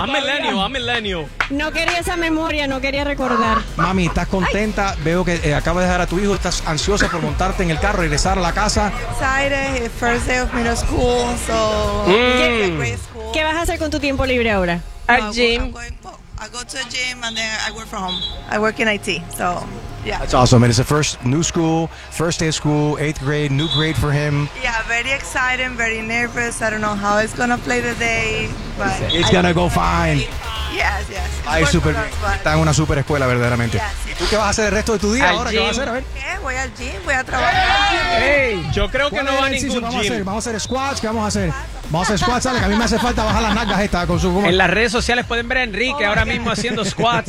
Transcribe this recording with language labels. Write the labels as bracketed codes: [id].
[en] A millennial. [es] No quería esa memoria, no quería recordar. Mami, ¿estás contenta? Ay. Veo que acabas de dejar a tu hijo. Estás ansiosa por montarte en el carro, regresar a la casa. [en] Excited, first day of middle school, so. [es] ¿Qué vas a hacer con tu tiempo libre ahora? Al gym. [en] I go to a gym and then I work from home. I work in IT, so, yeah. That's awesome. And it's the first new school, first day of school, eighth grade, new grade for him. Yeah, very exciting, very nervous. I don't know how it's going to play the day, but it's going to go fine. Yes, yes. [es] Ay, super, está en una super escuela, verdaderamente. [en] Yes, yes. [es] ¿Y tú qué vas a hacer el resto de tu día ahora? [en] Gym. [es] ¿Qué vas a hacer? A ver. ¿Qué? Voy al gym, voy a trabajar. Yo creo que no va a ningún vamos gym. A hacer? Vamos a hacer squats, ¿qué vamos a hacer? Vamos a hacer squats, ¿sale? Que a mí me hace falta bajar las nalgas estas con su En las redes sociales pueden ver a Enrique ahora mismo haciendo squats.